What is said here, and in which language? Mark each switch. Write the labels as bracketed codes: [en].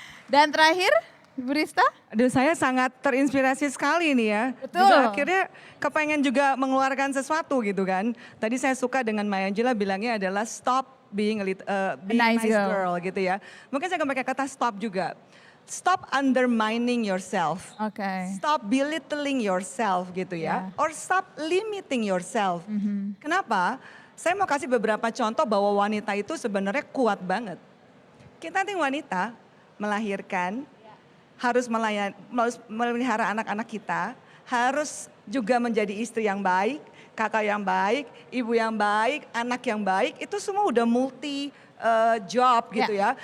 [id] Dan terakhir, Ibu Rista. Aduh, saya sangat terinspirasi sekali nih ya. Betul. Juga akhirnya kepengen juga mengeluarkan sesuatu gitu kan. Tadi saya suka dengan Maya Angelou bilangnya adalah [en] stop being a nice girl [id] gitu ya. Mungkin saya akan pakai kata stop juga. [en] Stop undermining yourself. [id] Oke. [en] Stop belittling yourself gitu ya. Or stop limiting yourself. [id] Kenapa? Saya mau kasih beberapa contoh bahwa wanita itu sebenarnya kuat banget. Kita nanti wanita melahirkan, harus memelihara anak-anak kita, harus juga menjadi istri yang baik, kakak yang baik, ibu yang baik, anak yang baik, itu semua udah multi job gitu ya.